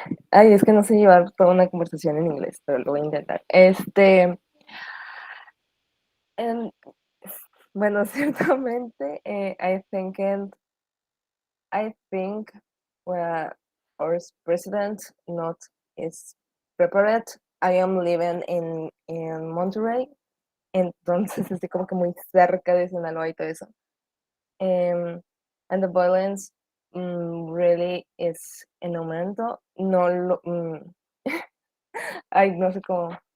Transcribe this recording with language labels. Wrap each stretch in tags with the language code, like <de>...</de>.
<es>Ay, es que no sé llevar toda una conversación en inglés, pero lo voy a intentar. Bueno, ciertamente,</es> <en>I think well, our president not is prepared. I am living in Monterrey,</en> <es>entonces estoy como que muy cerca de Sinaloa y todo eso.</es> <en>And the violence really is</en> <es>en aumento. No Ay, no sé cómo.</es>